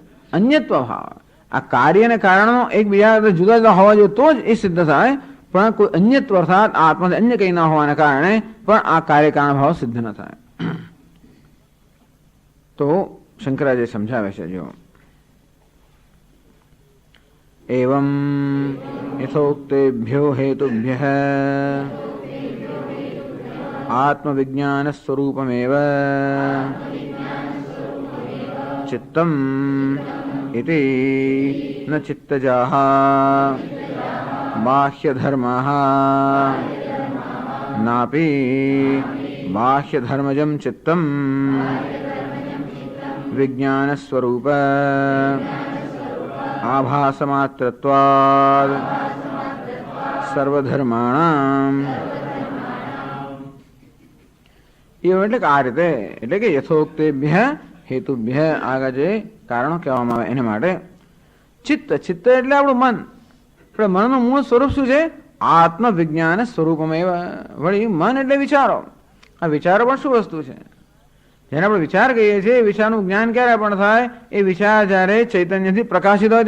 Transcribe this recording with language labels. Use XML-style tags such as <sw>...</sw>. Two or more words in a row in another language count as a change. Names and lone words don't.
<gu>અન્યત્વ ભાવ, આ કાર્ય અને કારણો એકબીજા જુદા જુદા હોવા જોઈએ તો જ એ સિદ્ધ થાય, પણ કોઈ અન્યત્વ અર્થાત આત્માથી અન્ય કંઈ ના હોવાના કારણે પણ આ કાર્યકારણ ભાવ સિદ્ધ ન થાય. તો શંકરાચાર્ય સમજાવે છે જો</gu> <sa>એવમ यथोक्तेभ्यो हेतुभ्यः आत्मविज्ञानस्वरूपमेव चित्तम् इति न चित्तजाः बाह्यधर्माः नापि बाह्यधर्मजं चित्तम् विज्ञानस्वरूप आभासमात्रत्वात् सर्वधर्माणां</sa> <gu>એવું એટલે કે આ રીતે એટલે કે</gu> <sa>યથોક્તેભ્ય હેતુભ્ય</sa> <gu>આગળ જે કારણો કહેવામાં આવે એને માટે ચિત્ત ચિત્ત એટલે આપણું મન એટલે મનનું મૂળ સ્વરૂપ શું છે આત્મ વિજ્ઞાન સ્વરૂપમાં વળી મન એટલે વિચારો આ વિચારો પણ શું વસ્તુ છે જેને આપણે વિચાર કહીએ છીએ એ વિચારનું જ્ઞાન ક્યારે પણ થાય એ વિચાર જ્યારે ચૈતન્યથી પ્રકાશિત હોય</gu>